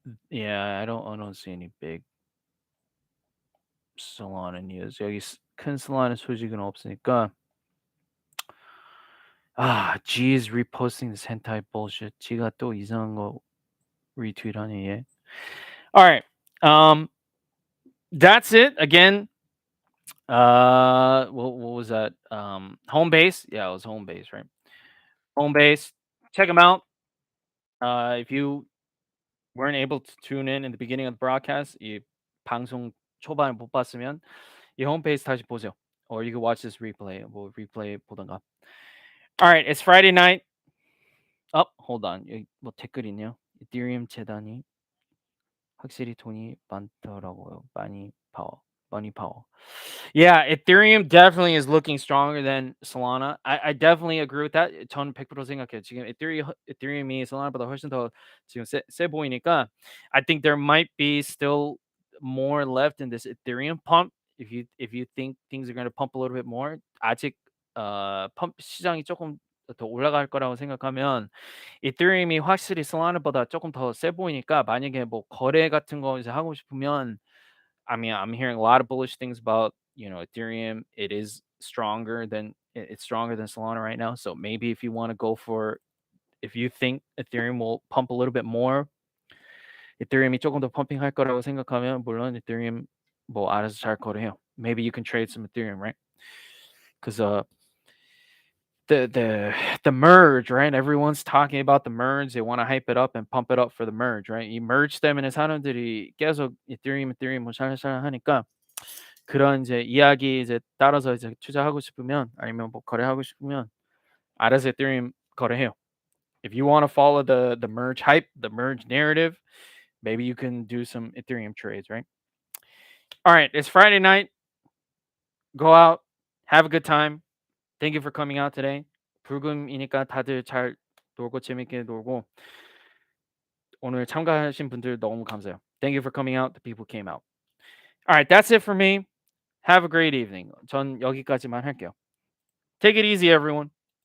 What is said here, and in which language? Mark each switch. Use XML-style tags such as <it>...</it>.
<en>Yeah, I don't see any big Solana news.</en> <ko>여기 큰 Solana 소식은 없으니까.</ko> <en>G is reposting this hentai bullshit.</en> <ko>지가 또 이상한 거 retweet하니 얘.</ko> <en>All right. That's it. Again, what was that? Homebase. Yeah, it was Homebase, right? Homebase. Check them out. If you weren't able to tune in the beginning of the broadcast,</en> <ko>이 방송 초반에 못 봤으면 이 홈페이지 다시 보세요.</ko> <en>Or you can watch this replay.</en> <ko>뭐 replay 보던가.</ko> <en>All right, it's Friday night. Hold on.</en> <ko>여기 뭐 댓글 있네요. 이더리움 재단이 확실히 돈이 많더라고요.</ko> <en>Money power. Yeah, Ethereum definitely is looking stronger than Solana. I definitely agree with that.</en> <ko>저는 100% 생각해요. 지금 Ethereum이 Solana보다 훨씬 더 지금 세 보이니까</ko> <en>I think there might be still more left in this Ethereum pump. If you think things are going to pump a little bit more,</en> <ko>아직 펌p 시장이 조금 더 올라갈 거라고 생각하면 이더리움이 확실히 Solana보다 조금 더 세 보이니까 만약에 뭐 거래 같은 거 이제 하고 싶으면</ko> <en>I mean, I'm hearing a lot of bullish things about, Ethereum. It is stronger than it's stronger than Solana right now. So maybe if you want to go for if you think Ethereum will pump a little bit more,</en> <ko>Ethereum이 조금 더 펌핑할 거라고 생각하면 물론 Ethereum 뭐 알아서 잘 거래해요.</ko> <en>Maybe you can trade some Ethereum, right? Because the merge, right? Everyone's talking about the merge. They want to hype it up and pump it up for the merge, right?</en> <ko>이 merge 때문에 사람들이 계속 Ethereum 뭐 샬샬 하니까 그런 이제 이야기 이제 따라서 이제 투자하고 싶으면 아니면 뭐 거래하고 싶으면 알아서 Ethereum 거래해요.</ko> <en>If you want to follow the merge hype, the merge narrative, maybe you can do some Ethereum trades, right? All right, it's Friday night. Go out, have a good time. Thank you for coming out today.</en> <ko>불금이니까 다들 잘 놀고 재밌게 놀고 오늘 참가하신 분들 너무 감사해요.</ko> <en>Thank you for coming out. The people came out. All right, that's it for me. Have a great evening.</en> <ko>전 여기까지만 할게요.</ko> <en>Take it easy, everyone.</en>